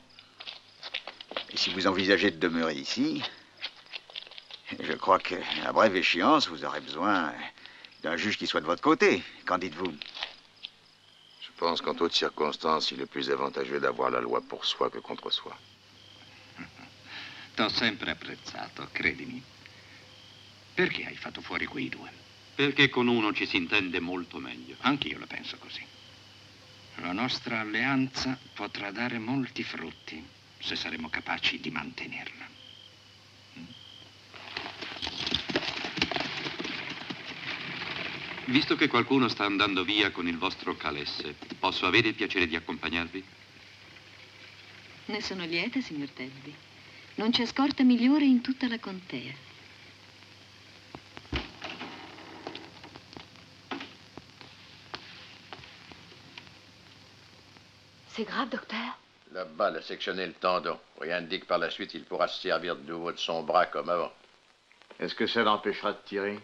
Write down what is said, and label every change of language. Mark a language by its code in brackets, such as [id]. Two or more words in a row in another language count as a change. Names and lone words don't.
[fr] Et si vous envisagez de demeurer ici, je crois qu'à brève échéance, vous aurez besoin d'un juge qui soit de votre côté. Qu'en dites-vous? Je pense qu'en toutes circonstances, il est plus avantageux d'avoir la loi pour soi que contre soi. [it] T'ho sempre apprezzato, credimi. Perché hai fatto fuori quei due? Perché con uno ci si intende molto meglio. Anch'io la penso così. La nostra alleanza potrà dare molti frutti se saremo capaci di mantenerla. Visto che qualcuno sta andando via con il vostro calesse, posso avere il piacere di accompagnarvi? Ne sono lieta, signor Telby. Non c'è scorta migliore in tutta la contea. [fr] C'est grave, docteur? Là-bas, il a sectionné le tendon. Rien ne dit que par la suite, il pourra se servir de nouveau de son bras comme avant. Est-ce que ça l'empêchera de tirer?